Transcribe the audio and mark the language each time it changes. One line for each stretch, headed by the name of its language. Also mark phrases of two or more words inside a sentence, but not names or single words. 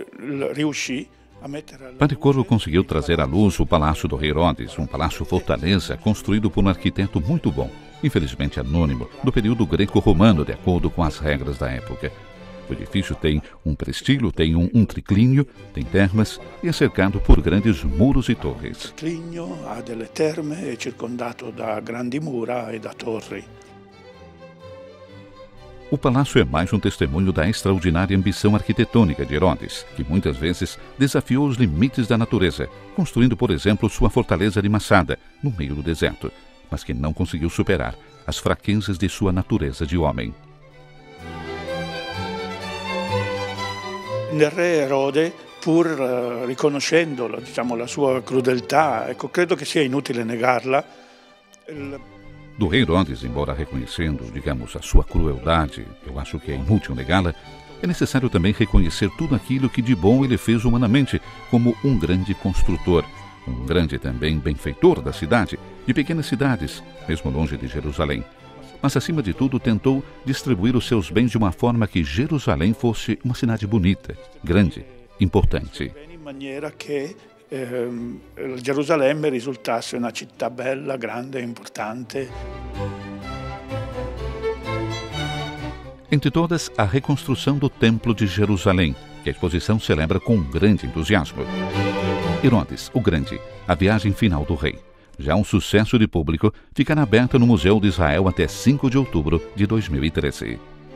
Portuguese: conseguiu trazer à luz o Palácio do Rei Herodes, um palácio fortaleza construído por um arquiteto muito bom, infelizmente anônimo, do período greco-romano, de acordo com as regras da época. O edifício tem um prestígio, tem um triclínio, tem termas e é cercado por grandes muros e torres.
Italian: O triclínio ha delle terme, é circundato da grandi mura e da torri.
Portuguese: O palácio é mais um testemunho da extraordinária ambição arquitetônica de Herodes, que muitas vezes desafiou os limites da natureza, construindo, por exemplo, sua fortaleza de Massada, no meio do deserto, mas que não conseguiu superar as fraquezas de sua natureza de homem.
Italian: Nel re Erode, pur riconoscendo, la sua crudeltà, credo che sia inutile negarla.
Portuguese: Do rei Herodes, embora reconhecendo, a sua crueldade, eu acho que é inútil negá-la, é necessário também reconhecer tudo aquilo que de bom ele fez humanamente, como um grande construtor, um grande também benfeitor da cidade, de pequenas cidades, mesmo longe de Jerusalém. Mas, acima de tudo, tentou distribuir os seus bens de uma forma que Jerusalém fosse uma cidade bonita, grande, importante.
Italian: In maniera che Gerusalemme risultasse una città bella, grande e importante.
Portuguese: Entre todas, a reconstrução do Templo de Jerusalém, que a exposição celebra com um grande entusiasmo. Herodes, o Grande, a viagem final do rei. Já um sucesso de público, ficará aberta no Museu de Israel até 5 de outubro de 2013.